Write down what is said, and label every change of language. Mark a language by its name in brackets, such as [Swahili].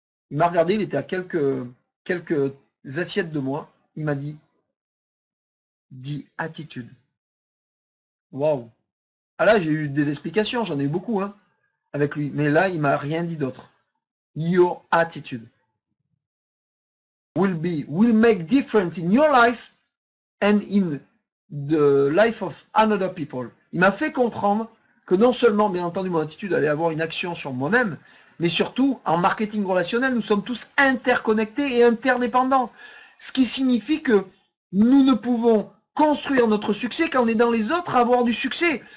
[French] Il m'a regardé, il était à quelques assiettes de moi. Il m'a dit, dis attitude. Waouh. Ah là, j'ai eu des explications, j'en ai eu beaucoup avec lui. Mais là, il m'a rien dit d'autre. [English] Your attitude will make difference in your life and in the life of another people. [French] Il m'a fait comprendre que non seulement, bien entendu, mon attitude allait avoir une action sur moi-même, mais surtout, en marketing relationnel, nous sommes tous interconnectés et interdépendants. Ce qui signifie que nous ne pouvons construire notre succès qu'en aidant les autres à avoir du succès.